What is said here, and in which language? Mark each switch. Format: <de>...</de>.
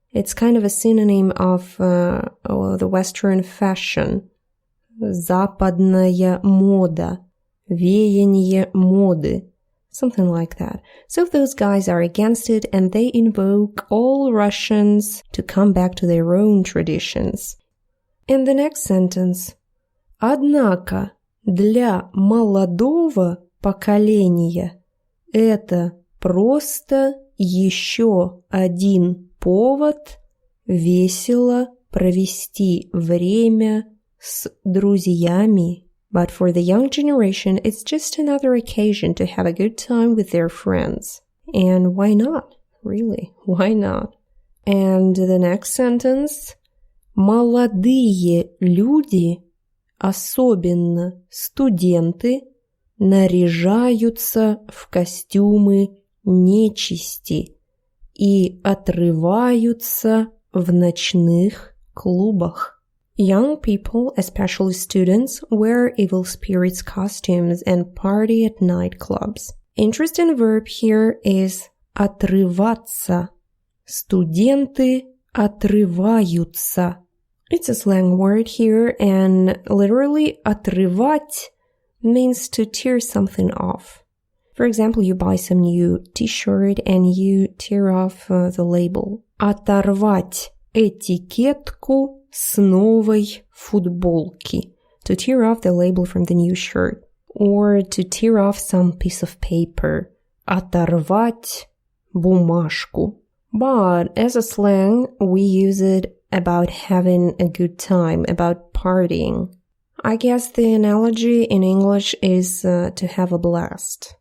<en>It's kind of a synonym of the Western fashion.</en> <ru>Западная мода. Веяние моды.</ru> <en>Something like that. So those guys are against it and they invoke all Russians to come back to their own traditions. In the next sentence.</en> <ru>Однако для молодого поколения это просто еще один повод весело провести время с друзьями.</ru> <en>But for the young generation, it's just another occasion to have a good time with their friends. And why not? Really, why not? And the next sentence.</en> <ru>Молодые люди, особенно студенты, наряжаются в костюмы нечисти и отрываются в ночных клубах.</ru> <en>Young people, especially students, wear evil spirits' costumes and party at nightclubs. Interesting verb here is отрываться.</en> <ru>Студенты отрываются.</ru> <en>It's a slang word here, and literally отрывать means to tear something off. For example, you buy some new t-shirt and you tear off the label.</en> <ru>Оторвать этикетку с новой футболки.</ru> <en>To tear off the label from the new shirt. Or to tear off some piece of paper.</en> <ru>Оторвать бумажку.</ru> <en>But as a slang, we use it about having a good time, about partying. I guess the analogy in English is to have a blast.</en>